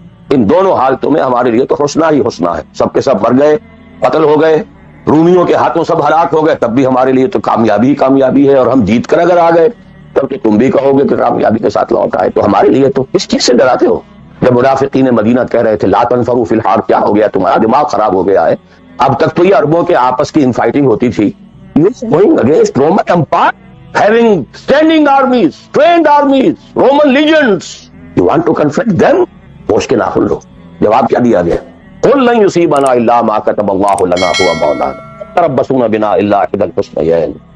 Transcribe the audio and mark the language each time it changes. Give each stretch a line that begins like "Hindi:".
Urdu: ان دونوں حالتوں میں ہمارے لیے تو حسنہ ہی حسنہ ہے، سب کے سب مر گئے، قتل ہو گئے، رومیوں کے ہاتھوں سب ہلاک ہو گئے، تب بھی ہمارے لیے تو کامیابی ہی کامیابی ہے، اور ہم جیت کر اگر آ گئے تب تو تم بھی کہو گے کہ کامیابی کے ساتھ لوٹ آئے، تو ہمارے لیے تو اس چیز سے ڈراتے ہو۔ جب منافقین مدینہ کہہ رہے تھے
Arabic: لا تنفروا فی الحار،
Urdu: کیا ہو گیا تمہارا دماغ خراب ہو گیا ہے، اب تک تو یہ عربوں کے آپس کی انفائٹنگ ہوتی تھی.
English: Going against Roman Empire, having standing armies, trained armies, Roman legions. You want to confront them?
Urdu: ہوش کے ناخن لو. جواب کیا دیا گیا؟
Arabic: قل لن يصيبنا الا ما كتب الله لنا هو مولانا تربصون بنا الا احدى الحسنيين.